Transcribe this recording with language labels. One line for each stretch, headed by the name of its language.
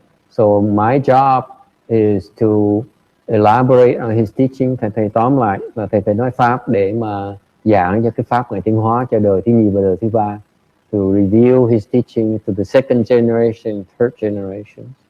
English: So my job is to elaborate on his teaching.
Vietnamese: Thầy tóm lại là thầy phải nói pháp để mà giảng cho cái pháp Ngài tiến hóa cho đời thứ nhì và đời thứ ba.
English: To reveal his teaching to the second generation, third generation.